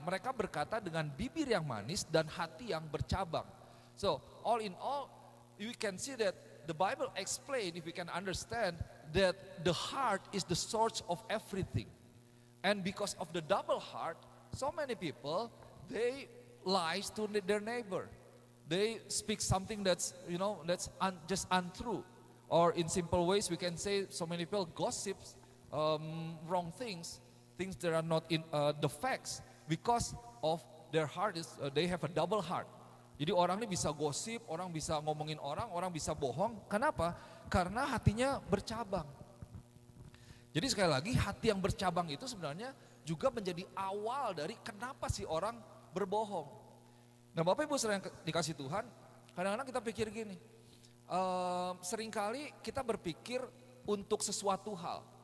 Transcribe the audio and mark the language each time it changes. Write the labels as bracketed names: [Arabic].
[Indonesian] Mereka berkata dengan bibir yang manis dan hati yang bercabang. [English] So all in all, we can see that the Bible explain, if we can understand, that the heart is the source of everything. And because of the double heart, so many people, they lies to their neighbor. They speak something that's just untrue. Or in simple ways we can say so many people gossips wrong things, things that are not in the facts, because of their heart is they have a double heart. [Indonesian] Jadi orang ini bisa gosip, orang bisa ngomongin orang bisa bohong. Kenapa? Karena hatinya bercabang. Jadi sekali lagi hati yang bercabang itu sebenarnya juga menjadi awal dari kenapa si orang berbohong. Nah Bapak Ibu sering dikasih Tuhan, kadang-kadang kita pikir gini, seringkali kita berpikir untuk sesuatu hal.